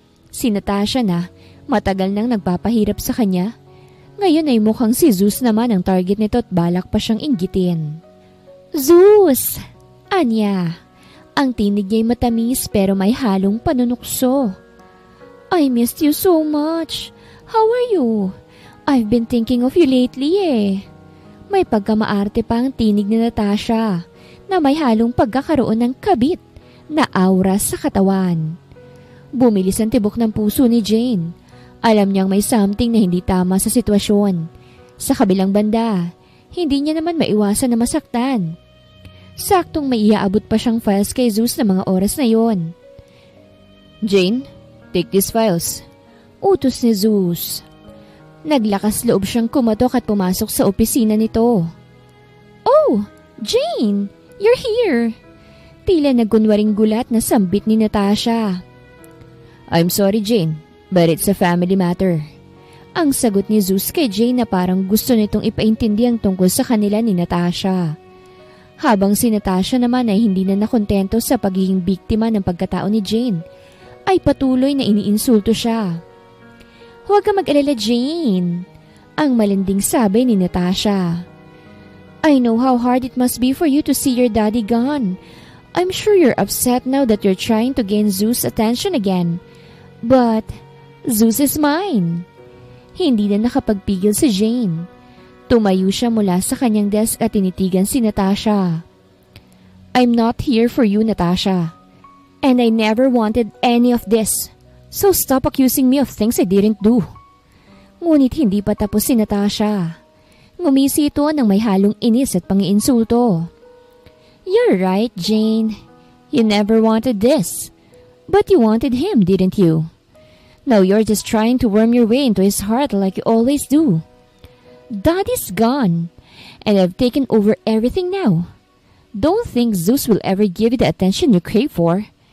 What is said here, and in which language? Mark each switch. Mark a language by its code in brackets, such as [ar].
[tl] Si Natasha na matagal nang nagpapahirap sa kanya. Ngayon ay mukhang si Zeus naman ang target nito at balak pa siyang inggitin. Zeus! Anya. Ang tinig niya'y matamis pero may halong panunukso. [en] I missed you so much. How are you? I've been thinking of you lately eh. [tl] May pagkamaarte pa ang tinig ni Natasha na may halong pagkakaroon ng kabit na aura sa katawan. Bumilis ang tibok ng puso ni Jane. Alam niyang may something na hindi tama sa sitwasyon. Sa kabilang banda, hindi niya naman maiwasan na masaktan. Saktong may iaabot pa siyang files kay Zeus na mga oras na yon. [en] Jane, take these files. [tl] Utos ni Zeus. Naglakas loob siyang kumatok at pumasok sa opisina nito. [en] Oh, Jane, you're here. [tl] Tila nagkunwaring gulat na sambit ni Natasha. [en] I'm sorry, Jane, but it's a family matter. [tl] Ang sagot ni Zeus kay Jane na parang gusto nitong ipaintindi ang tungkol sa kanila ni Natasha. Habang si Natasha naman ay hindi na nakontento sa pagiging biktima ng pagkatao ni Jane, ay patuloy na iniinsulto siya. Huwag ka mag-alala, Jane. Ang malinding sabi ni Natasha. [en] I know how hard it must be for you to see your daddy gone. I'm sure you're upset now that you're trying to gain Zeus' attention again. But Zeus is mine. [tl] Hindi na nakapagpigil si Jane. Tumayo siya mula sa kanyang desk at tinitigan si Natasha. [en] I'm not here for you, Natasha. And I never wanted any of this. So stop accusing me of things I didn't do. [tl] Ngunit hindi pa tapos si Natasha. Ngumisi ito ng may halong inis at pangiinsulto. [en] You're right, Jane. You never wanted this. But you wanted him, didn't you? Now you're just trying to worm your way into his heart like you always do. Daddy's gone, and I've taken over everything now. Don't think Zeus will ever give you the attention you crave for.